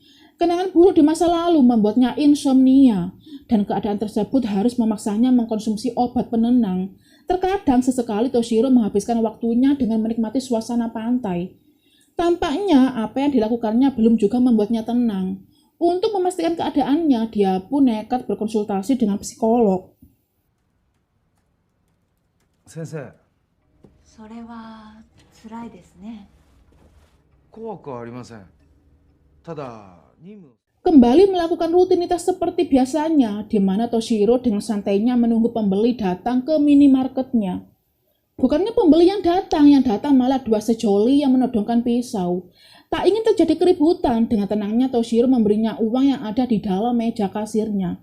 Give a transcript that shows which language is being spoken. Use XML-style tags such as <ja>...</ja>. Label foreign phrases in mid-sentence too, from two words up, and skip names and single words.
<id>Kenangan buruk di masa lalu membuatnya insomnia, dan keadaan tersebut harus memaksanya mengkonsumsi obat penenang. Terkadang sesekali Toshiro menghabiskan waktunya dengan menikmati suasana pantai. Tampaknya apa yang dilakukannya belum juga membuatnya tenang. Untuk memastikan keadaannya, dia pun nekat berkonsultasi dengan psikolog.</id> <ja>Sensei, それは辛いですね。怖くはありません。ただ、任務</ja> <id>Kembali melakukan rutinitas seperti biasanya, di mana Toshiro dengan santainya menunggu pembeli datang ke minimarketnya. Bukannya pembeli yang datang malah dua sejoli yang menodongkan pisau. Tak ingin terjadi keributan, dengan tenangnya Toshiro memberinya uang yang ada di dalam meja kasirnya.</id>